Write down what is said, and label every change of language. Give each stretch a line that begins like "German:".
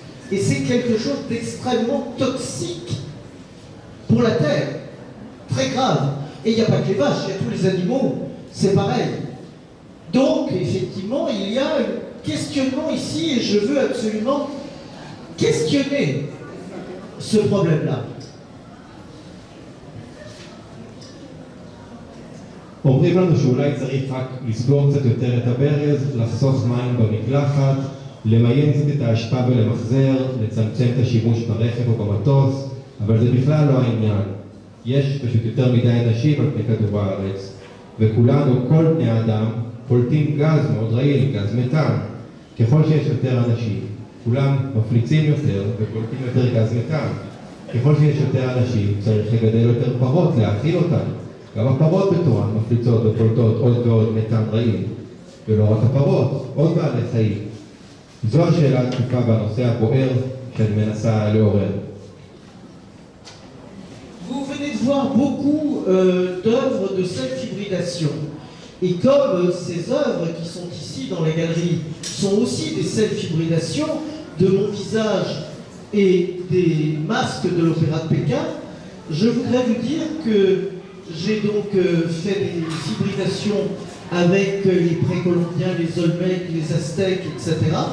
French: Et c'est quelque chose d'extrêmement toxique pour la Terre, très grave. Et il n'y a pas que les vaches, il y a tous les animaux, c'est pareil. Donc, effectivement, il y a un questionnement ici, et je veux absolument questionner ce problème-là.
Hebrew: אומרים לנו שאולי צריך רק לסגור קצת יותר את הברז, לחסוך מים במקלחת, למיין קצת את האשפה ולמחזר, לצמצם את השימוש ברכב או במטוס, אבל זה בכלל לא העניין. יש פשוט יותר מדי אנשים על פני כדור הארץ, וכולנו, כל בני האדם, פולטים גז מאוד רעיל, גז מתאן. ככל שיש יותר אנשים, כולם מפליצים יותר ופולטים יותר גז מתאן. ככל שיש יותר אנשים, צריך לגדל יותר פרות, להאכיל אותן. גם הפרות בתורן מפליצות ופולטות עוד ועוד מתאן רעיל. ולא רק הפרות, עוד בעלי חיים. זו השאלה הדחופה בנושא הבוער שאני מנסה לעורר.
French: Vous venez de voir beaucoup d'œuvres de self-hybridation. Et comme ces œuvres qui sont ici dans les galeries sont aussi des self-hybridations de mon visage et des masques de l'Opéra de Pékin, je voudrais vous dire que j'ai donc fait des hybridations avec les précolombiens, les Olmecs, les Aztèques, etc.